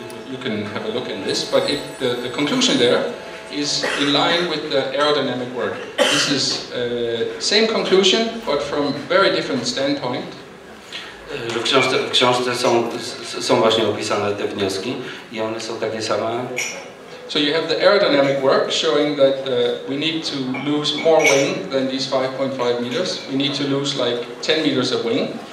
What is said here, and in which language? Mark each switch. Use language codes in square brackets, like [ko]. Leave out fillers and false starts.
[en] You can have a look in this, but the conclusion there is in line with the aerodynamic work. This is same conclusion, but from very different standpoint. [pl] W książce są właśnie opisane te wnioski i one są takie same. [en] So you have the aerodynamic work showing that we need to lose more wing than these 5.5 meters. We need to lose like 10 meters of wing.